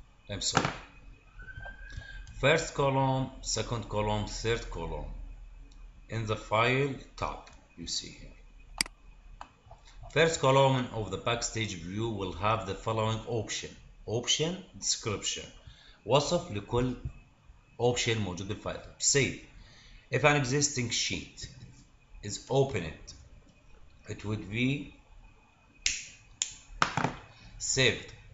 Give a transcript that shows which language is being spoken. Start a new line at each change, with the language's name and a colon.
English: I'm sorry. First column, second column, third column. In the File tab, you see here. First column of the backstage view will have the following option description.
Arabic: وصف لكل option موجود بالفايل.
English: Say, if an existing sheet is opened, it would be saved.